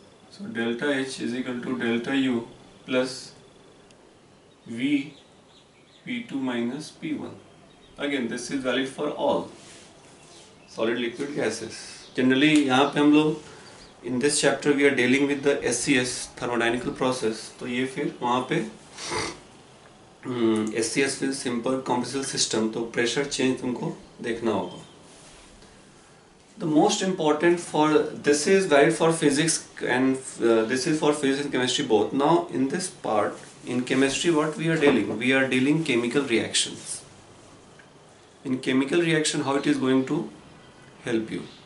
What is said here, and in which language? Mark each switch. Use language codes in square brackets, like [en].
[en] So delta H is equal to delta U plus V P2 minus P1. Again, this is valid for all solid, liquid, gases. Generally, [hi] यहाँ पे हम लोग [en] in this chapter we are dealing with the SCS, thermodynamical process. [hi] तो ये फिर वहाँ पे SCS [en] with simple compressible system, [hi] तो pressure change तुमको देखना होगा. [en] The most important for this is valid for physics and this is for physics and chemistry both. Now in this part, in chemistry, what we are dealing chemical reactions. In chemical reaction, how it is going to help you?